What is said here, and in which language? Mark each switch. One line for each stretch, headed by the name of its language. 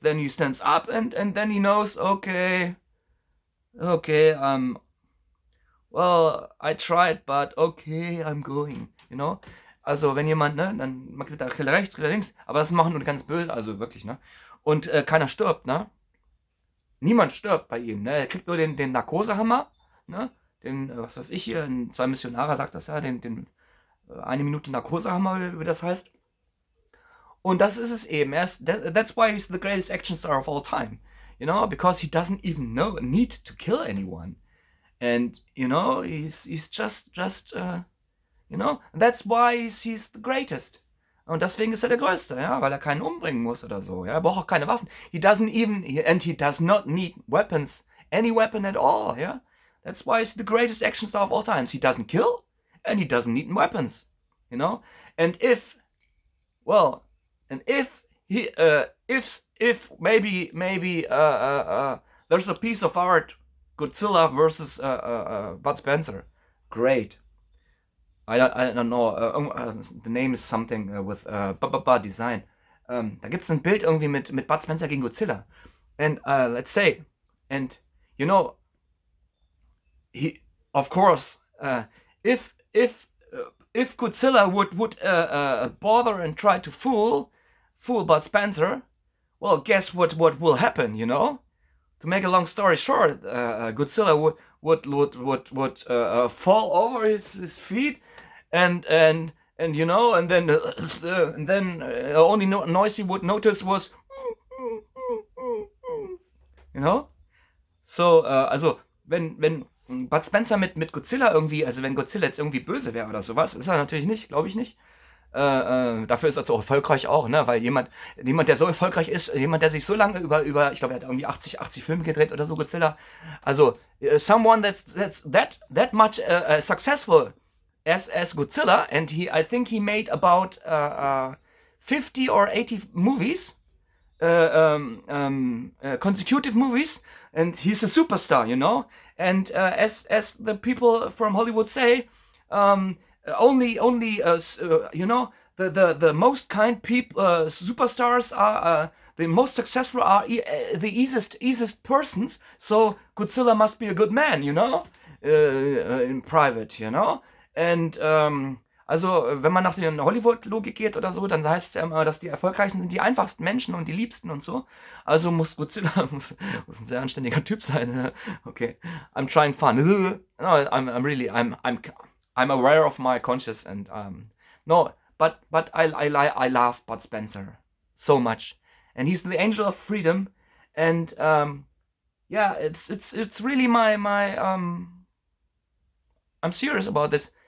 English: Then he stands up, and then he knows, okay, well, I tried, but okay, I'm going, you know.
German: Also wenn jemand, ne, dann man kriegt da Kille rechts, Kille links, aber das machen nur die ganz böse, also wirklich, ne. Und keiner stirbt, ne? Niemand stirbt bei ihm, ne? Er kriegt nur den Narkosehammer, ne? Den, was weiß ich hier, 2 Missionare sagt das ja, den 1 Minute Narkosehammer, wie das heißt. Und das ist es eben.
English: That's why he's the greatest action star of all time, you know, because he doesn't even need to kill anyone, and you know, he's just you know, that's why he's the greatest.
German: Und deswegen ist er der Größte, ja, weil er keinen umbringen muss oder so. Ja, er braucht auch keine Waffen.
English: He does not need weapons, any weapon at all, yeah. That's why he's the greatest action star of all times. He doesn't kill, and he doesn't need weapons, you know. And if maybe there's a piece of art, Godzilla versus Bud Spencer, great. I don't know, the name is something with design.
German: Da gibt es ein Bild irgendwie mit Bud Spencer gegen Godzilla.
English: And let's say, and you know, he, of course, if Godzilla would bother and try to fool Bud Spencer, well, guess what will happen, you know? To make a long story short, Godzilla would fall over his feet, and you know, and then the only noise he would notice was, you know.
German: So, also wenn Bud Spencer mit Godzilla irgendwie, also wenn Godzilla jetzt irgendwie böse wäre oder sowas, ist er natürlich nicht, glaube ich nicht. Dafür ist er so erfolgreich auch, ne? Weil jemand, der so erfolgreich ist, jemand, der sich so lange über ich glaube, er hat irgendwie 80 Filme gedreht oder so, Godzilla.
English: Also, someone that's that much successful as Godzilla, and I think he made about 50 or 80 movies, consecutive movies, and he's a superstar, you know. And as the people from Hollywood say, only you know, the most kind people, superstars are the most successful, are the easiest persons. So Godzilla must be a good man, you know, in private, you know.
German: And also wenn man nach der Hollywood-Logik geht oder so, dann heißt es ja immer, dass die erfolgreichsten sind die einfachsten Menschen und die liebsten und so. Also muss Godzilla muss ein sehr anständiger Typ sein.
English: Okay, I'm trying fun. No, I'm aware of my conscience, and no, but I love Bud Spencer so much, and he's the angel of freedom, and yeah, it's really my I'm serious about this.